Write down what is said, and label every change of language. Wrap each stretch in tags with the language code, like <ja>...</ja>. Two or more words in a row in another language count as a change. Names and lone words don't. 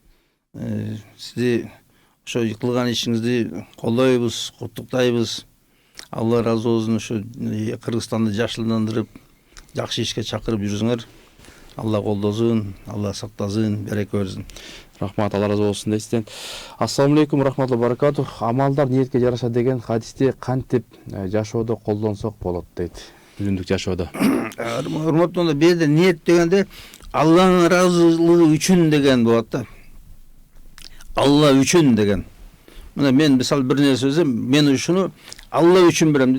<ky>Сизди ошо кылган ишиңизди колдойбуз, куттуктайбыз. Алла разы болсун. Ушу Кыргызстанды жакшыландырып, жакшы ишке чакырып жүрүңөр. Алла колдосун, Алла сактасын, береке берсин. Рахмат, Алла разы болсун дейсизден.</ky> <ar>السلام عليكم، رحمة الله بركاته.</ar> <ky>Амалдар ниетке жараша деген хадисти кантип жашоодо колдонсок болот дейт. Күнүмдүк жашоодо. Урматтуугундар, бул жерде ниет дегенде Алланын ыраазылыгы үчүн деген болот да. Алла үчүн деген. Мына мен мисалы бир нерсе сөзөм, мен ушуну Алла үчүн берем.</ky>